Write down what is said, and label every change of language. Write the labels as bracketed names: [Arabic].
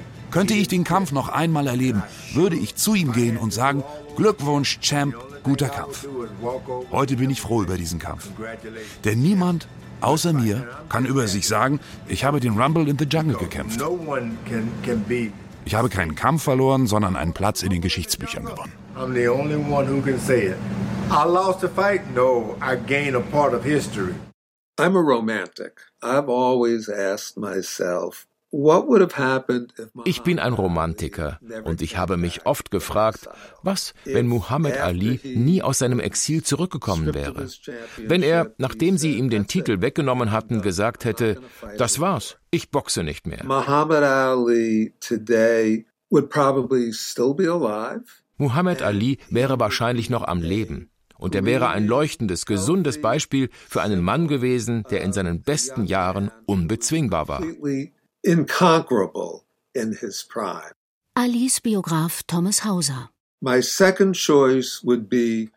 [German] Könnte ich den Kampf noch einmal erleben, würde ich zu ihm gehen und sagen, Glückwunsch, Champ, guter Kampf. Heute bin ich froh über diesen Kampf. Denn niemand außer mir kann über sich sagen, ich habe den Rumble in the Jungle gekämpft. Ich habe keinen Kampf verloren, sondern einen Platz in den Geschichtsbüchern gewonnen. [English] I'm the only one who can say it. I lost the fight? No, I gained a part of history. I'm a romantic. I've always asked myself, what would have happened if Muhammad. [German] Ich bin ein Romantiker und ich habe mich oft gefragt, was, wenn Muhammad Ali nie aus seinem Exil zurückgekommen wäre? Wenn er, nachdem sie ihm den Titel weggenommen hatten, gesagt hätte, das war's, ich boxe nicht mehr. [English] Muhammad Ali today would probably still be alive. [German] Muhammad Ali wäre wahrscheinlich noch am Leben. Und er wäre ein leuchtendes, gesundes Beispiel für einen Mann gewesen, der in seinen besten Jahren unbezwingbar war. [English] Incomparable in his prime. [German] Alis Biograf Thomas Hauser. [English] My second choice would be.